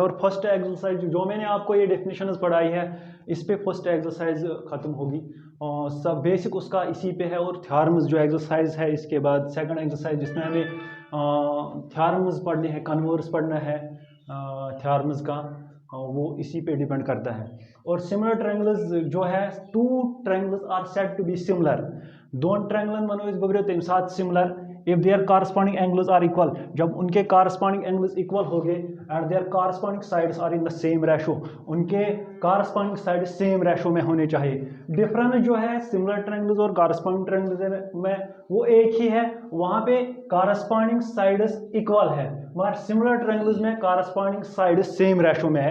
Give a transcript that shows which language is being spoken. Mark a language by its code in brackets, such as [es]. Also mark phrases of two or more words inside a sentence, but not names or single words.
[hi] और [en] first exercise [hi] जो मैंने आपको ये डेफिनेशन पढ़ाई है इस पे [en] first exercise [hi] ख़त्म होगी और सब बेसिक उसका इसी पे है। और थ्योरम्स जो एक्सरसाइज है इसके बाद [en] second exercise [hi] जिसमें हमें थ्योरम्स पढ़ने हैं, कन्वर्स पढ़ना है थ्योरम्स का, वो इसी पे डिपेंड करता है। [en] और similar triangles [hi] जो है [en] two triangles are said to be similar. [ks] दोन ट्रायंगलन मनो बगड़ो तम साथ सिमिलर [en] if their corresponding angles are equal, [hi] जब उनके कारस्पॉन्डिंग एंगल्स इक्वल हो गए [en] and their corresponding sides are in the same ratio, [hi] उनके कारस्पॉन्डिंग साइड सेम रेशो में होने चाहिए। डिफरेंस जो है [en] similar triangles [hi] और [en] corresponding triangles [hi] में वो एक ही है, वहां पे [en] corresponding sides equal [hi] है मगर [en] similar triangles [hi] में [en] corresponding sides same ratio [hi] में है।